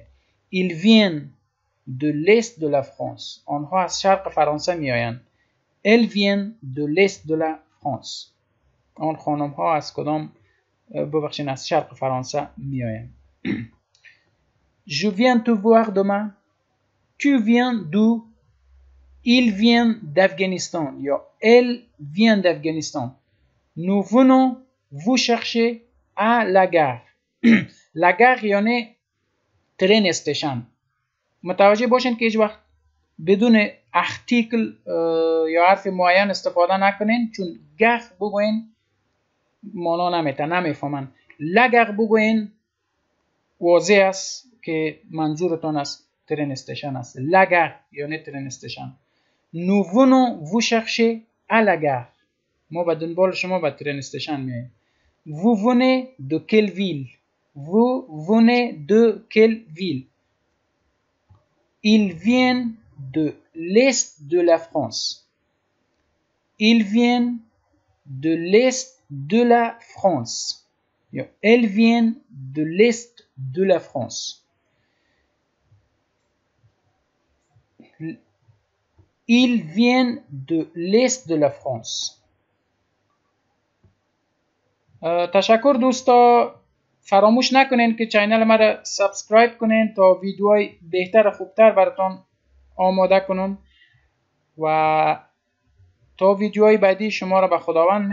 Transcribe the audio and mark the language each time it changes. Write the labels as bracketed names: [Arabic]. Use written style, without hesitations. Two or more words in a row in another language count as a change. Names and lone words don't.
[French] ils viennent de l'est de la France [Persian] آنها از شرق فرانسه می آیند. [French] elles viennent de l'est de la France. [Persian] آن خانم ها از کدام ببخشید از شرق فرانسه می آیند. [French] Je viens te voir demain. Tu viens d'où? Il vient d'Afghanistan. یا elle vient d'Afghanistan. Nous venons vous chercher à la gare. La gare [Persian] یعنی [English] train station. [Persian] متوجه باشین که هیچ وقت بدون ارتیکل یا حرف معین استفاده نکنین، چون گار بگوین مانا نمیته، نمیفهمن. لگر بگوین واضح است که منظورتون است [English] train station [Persian] است. لگر یعنی [English] train station. [French] Nous venons vous chercher à la gare. [Persian] ما به دنبال شما به [English] train station [Persian] میاییم. [French] Vous venez de quelle ville? Vous venez de quelle ville? Ils viennent de l'est de la France. Ils viennent de l'est de la France. Elles viennent de l'est de la France. Ils viennent de l'est de la France. [Persian] تشکر دوستا. فراموش نکنین که چینل ما را سابسکرایب کنین تا ویدیوهای بهتر و خوبتر براتون آماده کنم و تا ویدیوهای بعدی شما را به خداوند میسپارم.